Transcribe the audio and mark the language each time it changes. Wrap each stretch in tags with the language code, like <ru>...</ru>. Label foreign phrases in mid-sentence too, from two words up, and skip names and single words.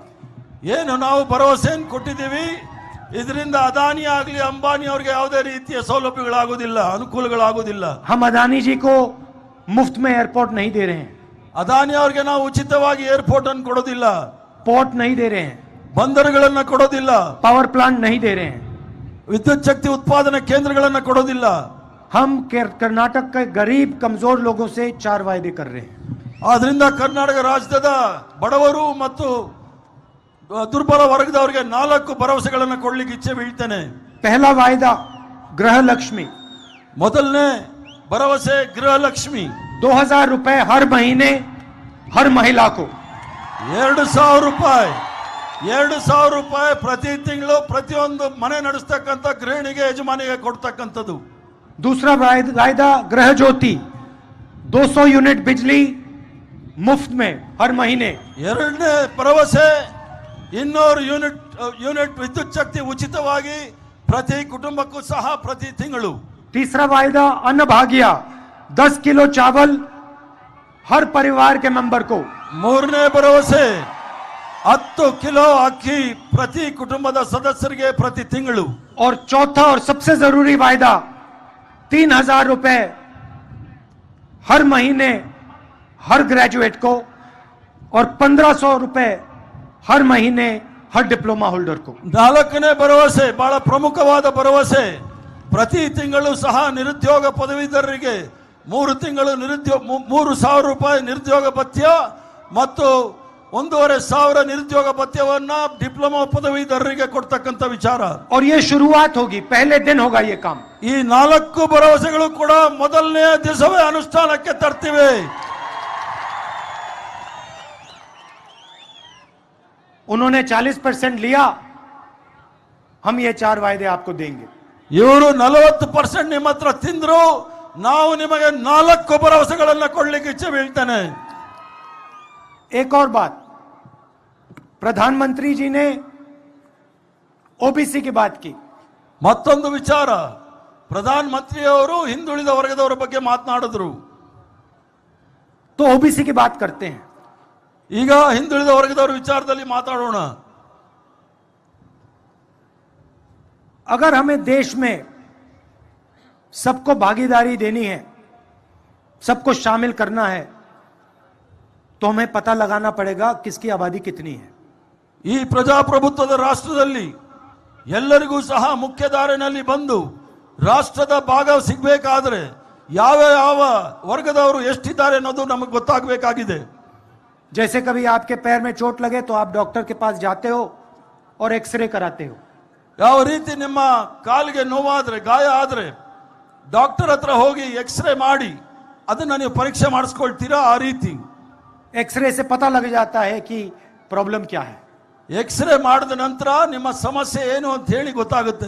<kn>ಏನು ನಾವು ಭರವಸೆಯನ್ನು ಕೊಟ್ಟಿದ್ದೀವಿ ಇದರಿಂದ ಅದಾನಿ ಆಗಲಿ ಅಂಬಾನಿ ಅವರಿಗೆ ಯಾವುದೇ ರೀತಿಯ ಸೌಲಭ್ಯಗಳಾಗುವುದಿಲ್ಲ, ಅನುಕೂಲಗಳಾಗುವುದಿಲ್ಲ।</kn> <hi>हम अदानी जी को मुफ्त में एयरपोर्ट नहीं दे रहे हैं,</hi> <kn>ಅದಾನಿ ಅವರಿಗೆ ನಾವು ಉಚಿತವಾಗಿ ಏರ್ಪೋರ್ಟ್ ಅನ್ನು ಕೊಡೋದಿಲ್ಲ,</kn> <hi>पोर्ट नहीं दे रहे हैं,</hi> <kn>ಬಂದರುಗಳನ್ನು ಕೊಡೋದಿಲ್ಲ,</kn> <en>power plant</en> <hi>नहीं दे रहे हैं।</hi> <kn>ವಿದ್ಯುತ್ ಶಕ್ತಿ ಉತ್ಪಾದನಾ ಕೇಂದ್ರಗಳನ್ನು ಕೊಡೋದಿಲ್ಲ।</kn> <hi>हम कर्नाटक के गरीब कमजोर लोगों से 4 वायदे कर रहे हैं।</hi> <kn>ಆದ್ರಿಂದ ಕರ್ನಾಟಕ ರಾಜ್ಯದ ಬಡವರು ಮತ್ತು ದುರ್ಬಲ ವರ್ಗದವರಿಗೆ 4 ಭರವಸೆಗಳನ್ನು ಕೊಡ್ಲಿಕ್ಕೆ ಇಚ್ಛೆ ಬೀಳ್ತೇನೆ।</kn> <hi>पहला वायदा गृह लक्ष्मी,</hi> <kn>ಮೊದಲನೇ ಭರವಸೆ ಗೃಹಲಕ್ಷ್ಮಿ,</kn> <hi>2000 रुपए हर महीने हर महिला को।</hi> <kn>2000 ರೂಪಾಯಿ 2000 ರೂಪಾಯಿ ಪ್ರತಿ ತಿಂಗಳು ಪ್ರತಿಯೊಂದು ಮನೆ ನಡೆಸ್ತಕ್ಕಂಥ ಗೃಹಿಣಿಗೆ ಯಜಮಾನಿಗೆ ಕೊಡ್ತಕ್ಕಂಥದ್ದು।</kn> <hi>दूसरा वायदा गृह ज्योति, 200 यूनिट बिजली मुफ्त में हर महीने।</hi> <kn>ಎರಡನೇ ಭರವಸೆ 200 ಯೂನಿಟ್ ವಿದ್ಯುತ್ ಶಕ್ತಿ ಉಚಿತವಾಗಿ ಪ್ರತಿ ಕುಟುಂಬಕ್ಕೂ ಸಹ ಪ್ರತಿ ತಿಂಗಳು।</kn> <hi>तीसरा वायदा अन्न भाग्य, 10 किलो चावल हर परिवार के मेंबर को।</hi> <kn>ಮೂರನೇ ಭರವಸೆ 10 ಕಿಲೋ ಅಕ್ಕಿ ಪ್ರತಿ ಕುಟುಂಬದ ಸದಸ್ಯರಿಗೆ ಪ್ರತಿ ತಿಂಗಳು।</kn> <hi>और चौथा और सबसे जरूरी वायदा 3000 रुपए हर महीने हर ग्रेजुएट को और 1500 रुपए हर महीने हर</hi> <en>diploma holder</en> <hi>को।</hi> <kn>4ನೇ ಭರವಸೆ ಬಹಳ ಪ್ರಮುಖವಾದ ಭರವಸೆ, ಪ್ರತಿ ತಿಂಗಳು ಸಹ ನಿರುದ್ಯೋಗ ಪದವೀಧರರಿಗೆ 3 ತಿಂಗಳು 3000 ರೂಪಾಯಿ ನಿರುದ್ಯೋಗ ಭತ್ಯ ಮತ್ತು 1500 ನಿರುದ್ಯೋಗ ಭತ್ಯವನ್ನ ಡಿಪ್ಲೊಮಾ ಪದವೀಧರರಿಗೆ ಕೊಡ್ತಕ್ಕಂಥ ವಿಚಾರ।</kn> <hi>और ये शुरुआत होगी, पहले दिन होगा ये काम।</hi> <kn>ಈ 4 ಭರವಸೆಗಳು ಕೂಡ ಮೊದಲನೇ ದಿವಸವೇ ಅನುಷ್ಠಾನಕ್ಕೆ ತರ್ತಿವೆ।</kn> <hi>उन्होंने 40% लिया, हम ये 4 वायदे आपको देंगे।</hi> <kn>ಇವರು 40% ನಿಮ್ಮ ಹತ್ರ ತಿಂದ್ರು, ನಾವು ನಿಮಗೆ 4 ಭರವಸೆಗಳನ್ನ ಕೊಡ್ಲಿಕ್ಕೆ ಇಚ್ಛೆ ಬೀಳ್ತಾನೆ।</kn> <hi>एक और बात, प्रधानमंत्री जी ने ओबीसी की बात की।</hi> <kn>ಮತ್ತೊಂದು ವಿಚಾರ, ಪ್ರಧಾನ ಮಂತ್ರಿಯವರು ಹಿಂದುಳಿದ ವರ್ಗದವರ ಬಗ್ಗೆ ಮಾತನಾಡಿದ್ರು।</kn> <hi>तो ओबीसी की बात करते हैं।</hi> <kn>ಈಗ ಹಿಂದುಳಿದ ವರ್ಗದವರ ವಿಚಾರದಲ್ಲಿ ಮಾತಾಡೋಣ।</kn> <hi>अगर हमें देश में सबको भागीदारी देनी है, सबको शामिल करना है, तो हमें पता लगाना पड़ेगा किसकी आबादी कितनी है।</hi> <kn>ಈ ಪ್ರಜಾಪ್ರಭುತ್ವದ ರಾಷ್ಟ್ರದಲ್ಲಿ ಎಲ್ಲರಿಗೂ ಸಹ ಮುಖ್ಯಧಾರೆಯಲ್ಲಿ ಬಂದು ರಾಷ್ಟ್ರದ ಭಾಗ ಸಿಗಬೇಕಾದ್ರೆ ಯಾವ ಯಾವ ವರ್ಗದವರು ಎಷ್ಟಿದ್ದಾರೆ ಅನ್ನೋದು ನಮಗೆ ಗೊತ್ತಾಗಬೇಕಾಗಿದೆ।</kn> <hi>जैसे कभी आपके पैर में चोट लगे तो आप डॉक्टर के पास जाते हो और एक्सरे कराते हो।</hi> <kn>ಯಾವ ರೀತಿ ನಿಮ್ಮ ಕಾಲಿಗೆ ನೋವಾದ್ರೆ ಗಾಯ ಆದ್ರೆ ಡಾಕ್ಟರ್ ಹತ್ರ ಹೋಗಿ ಎಕ್ಸ್ರೇ ಮಾಡಿ ಅದನ್ನ ನೀವು ಪರೀಕ್ಷೆ ಮಾಡಿಸ್ಕೊಳ್ತೀರಾ, ಆ ರೀತಿ</kn> <hi>एक्सरे से पता लग जाता है कि प्रॉब्लम क्या है।</hi> <kn>ಎಕ್ಸ್ರೇ ಮಾಡಿದ ನಂತರ ನಿಮ್ಮ ಸಮಸ್ಯೆ ಏನು ಅಂತ ಹೇಳಿ ಗೊತ್ತಾಗುತ್ತೆ।</kn>